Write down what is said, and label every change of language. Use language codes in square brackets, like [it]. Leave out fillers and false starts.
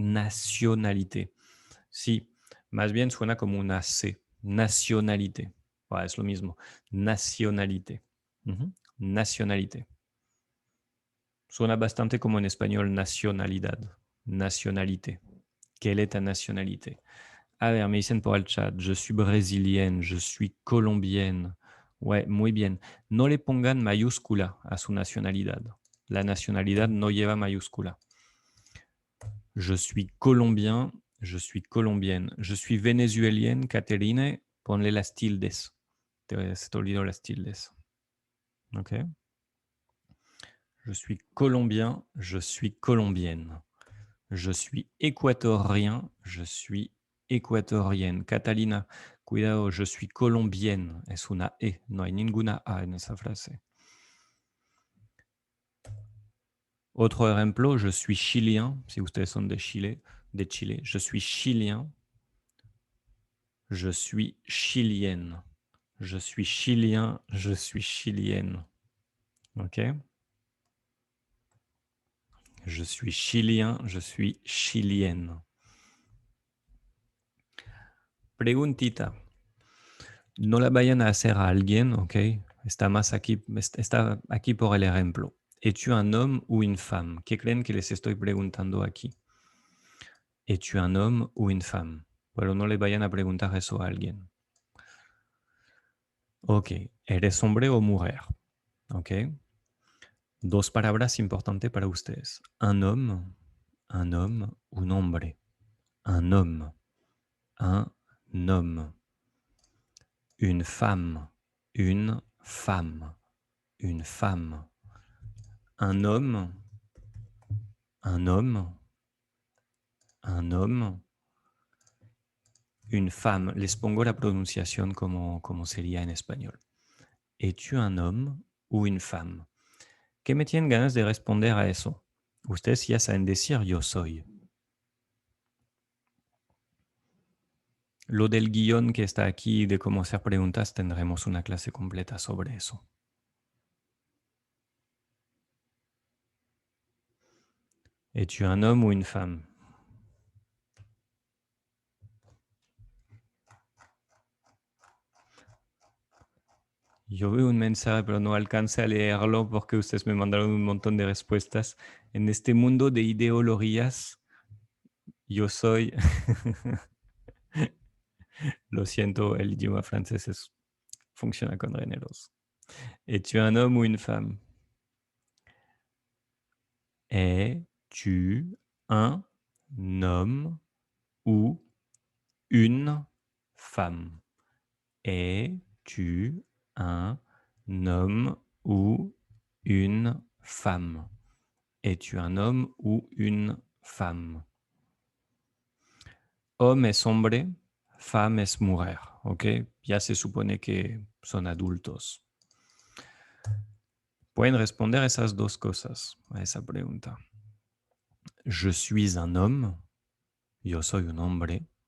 [es] Nacionalité. Sí, más bien suena como una C. Nacionalité. Bueno, es lo mismo. Nacionalité. Nacionalité. Suena bastante como en español nacionalidad, nationalité. [fr] Quelle est ta nationalité? [es] A ver, me dicen por el chat, [fr] je suis brésilienne, je suis colombienne. [es] Ouais, muy bien. No le pongan mayúscula a su nacionalidad. La nacionalidad no lleva mayúscula. [fr] Je suis colombien, je suis colombienne. Je suis vénézuélienne, Caterine, [es] ponle las tildes. Se te olvidó las tildes. Ok. [fr] Je suis colombien, je suis colombienne. Je suis équatorien, je suis équatorienne. Catalina, cuidado, je suis colombienne. [es] Es una E, no hay ninguna A en esa frase. Otro ejemplo, [fr] je suis chilien, [es] si ustedes son de Chile, [fr] je suis chilien, je suis chilienne. Je suis chilien, je suis chilienne. Ok? Je suis chilien, je suis chilienne. [es] Preguntita. No la vayan a hacer a alguien, ¿ok? Está aquí por el ejemplo. [fr] ¿Es-tu un homme ou une femme? [es] ¿Qué creen que les estoy preguntando aquí? [fr] ¿Es-tu un homme ou une femme? [es] Pero no le vayan a preguntar eso a alguien. Ok, ¿eres hombre o mujer? Ok. Dos palabras importantes para ustedes. [fr] Un homme un homme, un hombre. Un homme, un homme. Une femme, une femme, une femme. Un homme, un homme, un homme. Une femme. [es] Les pongo la pronunciación como sería en español. [fr] ¿Es-tu un homme o une femme? [es] ¿Qué me tienen ganas de responder a eso? Ustedes ya saben decir yo soy. Lo del guión que está aquí de cómo hacer preguntas, tendremos una clase completa sobre eso. ¿Es-tu un homme o une femme? Yo veo un mensaje, pero no alcancé a leerlo porque ustedes me mandaron un montón de respuestas. En este mundo de ideologías, yo soy... Lo siento, el idioma francés funciona con géneros. [fr] Es-tu un homme ou une femme? Es-tu un homme ou une femme? Es-tu un homme ou une femme? Es-tu un homme ou une femme? [es] Homme es hombre, femme es mujer, ¿ok? Ya se supone que son adultos. Pueden responder esas dos cosas a esa pregunta. [fr] Je suis un homme, [es] yo soy un hombre.